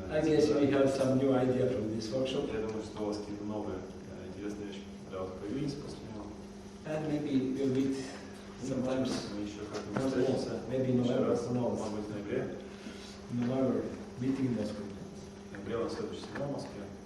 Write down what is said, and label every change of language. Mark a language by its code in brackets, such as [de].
[en] I guess we have some new idea from this workshop. [ru] Я думаю, что у вас какие-то новые интересные вещи для вас появились после него. [en] And maybe we'll meet sometimes. [ru] Мы еще как-нибудь встретимся. [en] Maybe in November. [ru] Может быть, в ноябре. [en] November. Meeting in Moscow. [ru] В ноябре у нас следующий семинар в Москве.